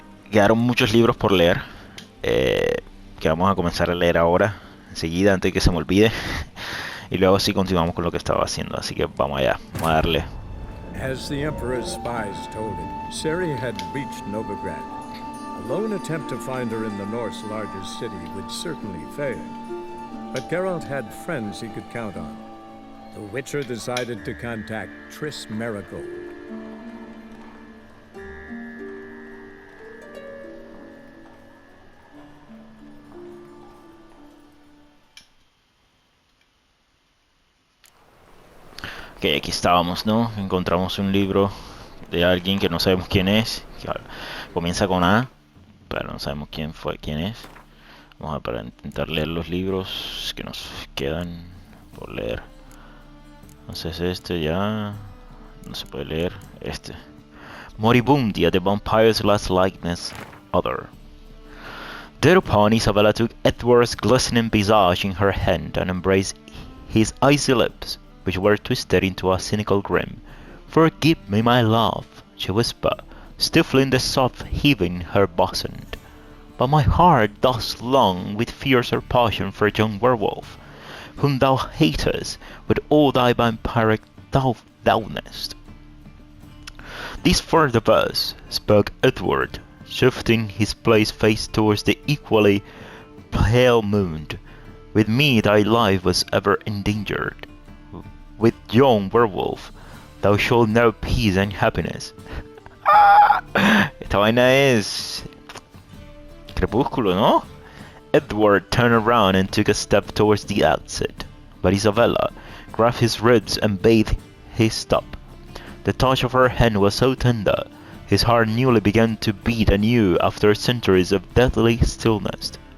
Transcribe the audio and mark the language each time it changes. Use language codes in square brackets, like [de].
[es] Quedaron muchos libros por leer, que vamos a comenzar a leer ahora, enseguida, antes de que se me olvide. Y luego sí continuamos con lo que estaba haciendo, así que vamos allá, vamos a darle. [en] As the Emperor's spies told him, Ciri had reached Novigrad. A lone attempt to find her in the North's largest city would certainly fail. But Geralt had friends he could count on. The Witcher decided to contact Triss Merigold. [es] Ok, aquí estábamos, ¿no? Encontramos un libro de alguien que no sabemos quién es, que comienza con A, pero no sabemos quién es. Vamos a para intentar leer los libros que nos quedan por leer. Entonces este ya no se puede leer. Este. [en] Moribundia, the vampire's last likeness, other. Thereupon Isabella took Edward's glistening visage in her hand and embraced his icy lips, which were twisted into a cynical grin. "Forgive me, my love," she whispered, stifling the soft heaving in her bosom. "But my heart does long with fiercer passion for young werewolf, whom thou hatest with all thy vampiric thoughtlessness." This for the verse, spoke Edward, shifting his face towards the equally pale moon. "With me thy life was ever endangered. With young werewolf, thou shalt know peace and happiness." [es] Esta vaina es Crepúsculo, ¿no? [en] Edward turned around and took a step towards the exit, but Isabella grabbed his ribs and bade him stop. The touch of her hand was so tender, his heart newly began to beat anew after centuries of deathly stillness.